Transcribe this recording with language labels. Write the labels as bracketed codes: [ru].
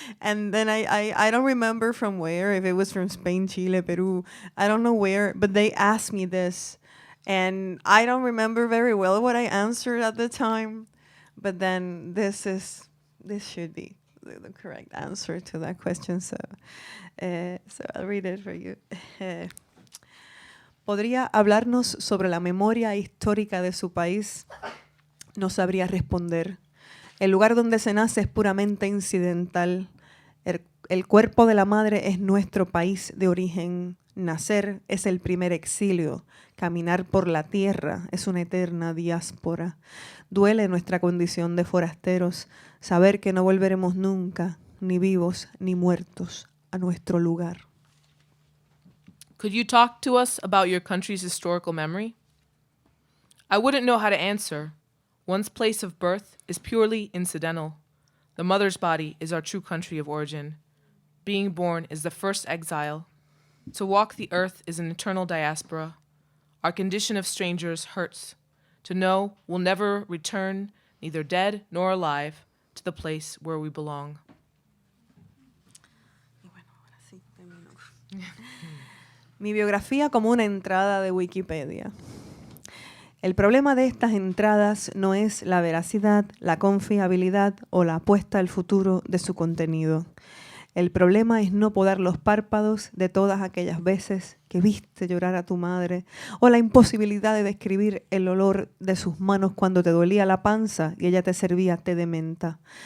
[en] And then I don't remember from where, if it was from Spain, Chile, Peru, I don't know where, but they asked me this. And I don't remember very well what I answered at the time, but then this should be the correct answer to that question. So I'll read it for you. [es] ¿Podría hablarnos sobre la memoria histórica de su país? No sabría responder. El lugar donde se nace es puramente incidental. El cuerpo de la madre es nuestro país de origen. Nacer es el primer exilio. Caminar por la tierra es una eterna diáspora. Duele nuestra condición de forasteros, saber que no volveremos nunca, ni vivos ni muertos, a nuestro lugar. [en] Could you talk to us about your country's historical memory? I wouldn't know how to answer. One's place of birth is purely incidental. The mother's body is our true country of origin. Being born is the first exile. To walk the earth is an eternal diaspora. Our condition of strangers hurts. To know we'll never return, neither dead nor alive, to the place where we belong. [es] Mi biografía como una entrada de Wikipedia. El problema de estas entradas no es la veracidad, la confiabilidad o la apuesta al futuro de su contenido. El problema es no podar los párpados de todas aquellas veces que viste llorar a tu madre, o la imposibilidad de describir el olor de sus manos cuando te dolía la panza y ella te servía té de menta.